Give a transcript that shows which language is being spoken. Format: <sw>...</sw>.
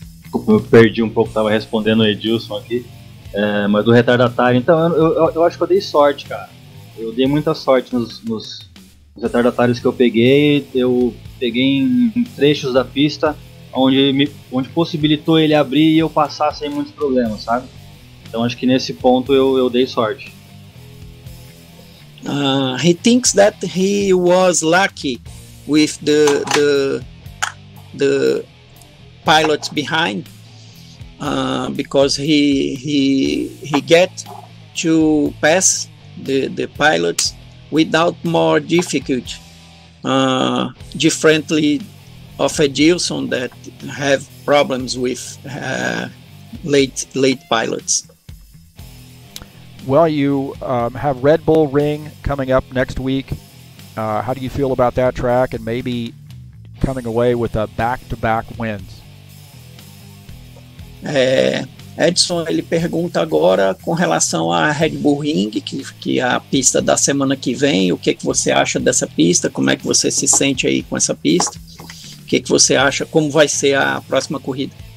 <pt>Desculpa, eu perdi um pouco, estava respondendo o Edilson aqui. Mas do retardatário, então eu acho que eu dei sorte, cara. Eu dei muita sorte nos retardatários que eu peguei. Eu peguei em trechos da pista onde possibilitou ele abrir e eu passar sem muitos problemas, sabe? Então acho que nesse ponto eu dei sorte.</pt> <en>He thinks that he was lucky with the pilots behind, because he get to pass the pilots without more difficult, differently of Edilson that have problems with late pilots. Well, you have Red Bull Ring coming up next week. How do you feel about that track and maybe coming away with back-to-back wins?</en> <pt>Edson, ele pergunta agora com relação à Red Bull Ring, que é a pista da semana que vem. O que você acha dessa pista? Como é que você se sente aí com essa pista? O que você acha? Como vai ser a próxima corrida?</pt>